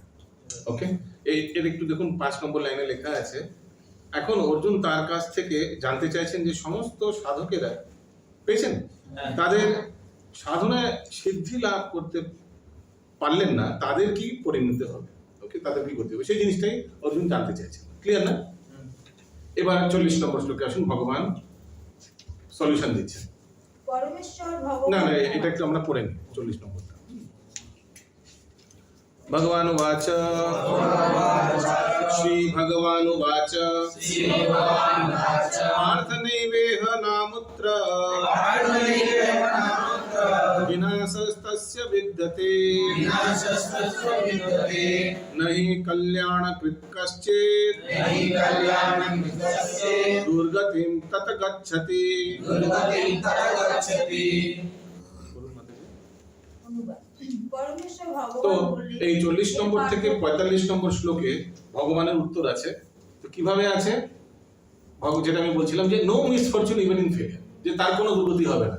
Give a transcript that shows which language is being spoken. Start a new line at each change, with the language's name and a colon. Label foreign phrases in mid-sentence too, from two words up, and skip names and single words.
Bangla: ওকে, এর একটু দেখুন 5 নম্বর লাইনে লেখা আছে, এখন অর্জুন তার কাছ থেকে জানতে চাইছেন যে সমস্ত সাধকেরা পেয়েছেন, তাদের সাধনায় সিদ্ধি লাভ করতে পারলেন না, তাদের কি পরিণতি হবে? ওকে, তাদের কি করতে হবে সেই জিনিসটাই অর্জুন জানতে চাইছেন। ক্লিয়ার না? এবার 40 নম্বর শ্লোকে আসুন, ভগবান সলিউশন দিচ্ছেন। পরমেশ্বর না ভগবান, না, এটা একটু আমরা পড়ে নিই 40 নম্বরটা।
Sanskrit: ভগবান উবাচ श्रीभगवानुवाच पार्थनैवेह नामुत्र विनाशस्तस्य विद्यते न हि कल्याणकृत् कश्चित् दुर्गतिं तत गच्छति।
Bangla: অনুবাদ। পরমেশ্বর তো ভগবান বললেন, এই 40 নম্বর হে থেকে পার্থ, 45 নম্বর শ্লোকে ভগবানের উত্তর আছে। তো কিভাবে আছে? যেটা আমি বলছিলাম যে
English: no misfortune even in failure,
Bangla: যে তার কোনো দুর্গতি হবে না।